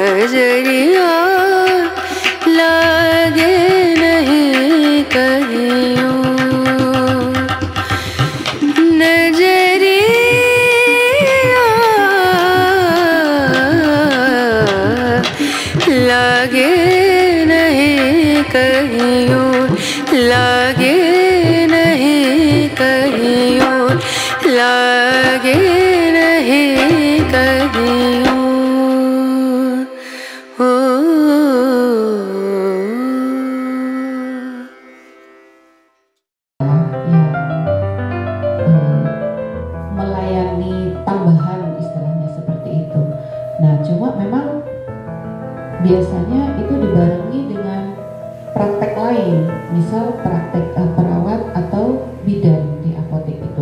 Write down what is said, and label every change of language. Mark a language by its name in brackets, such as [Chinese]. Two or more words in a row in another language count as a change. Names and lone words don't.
[Maithili] नजरिया लागे नहीं कहियो नजरिया लागे नहीं कहियो लागे नहीं कहियो लागे नहीं कहियो [Indonesian] melayani tambahan istilahnya seperti itu. Nah, cuma memang biasanya itu dibarengi dengan praktek lain, misal praktek perawat atau bidan di apotek itu.